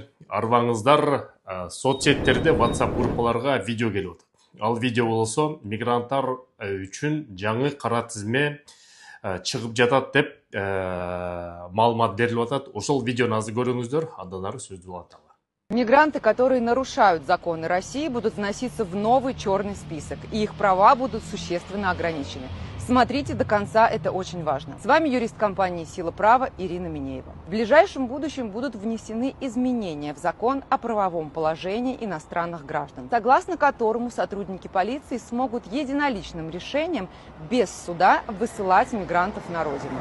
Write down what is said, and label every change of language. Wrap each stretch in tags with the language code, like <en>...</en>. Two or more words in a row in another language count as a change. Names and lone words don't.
<ky>Арбаңыздар соцсеттерде WhatsApp группаларга видео келип атат. Ал видео болсо мигранттар үчүн жаңы кара тизме чыгып жатат деп маалымат берилип атат. Ошол видеону азыр көрүңүздөр, андан ары сөздү уланталы.</ky> <ru>Мигранты, которые нарушают законы России, будут вноситься в новый черный список, и их права будут существенно ограничены. Смотрите до конца, это очень важно. С вами юрист компании «Сила права» Ирина Минеева. В ближайшем будущем будут внесены изменения в закон о правовом положении иностранных граждан, согласно которому сотрудники полиции смогут единоличным решением без суда высылать мигрантов на родину.</ru>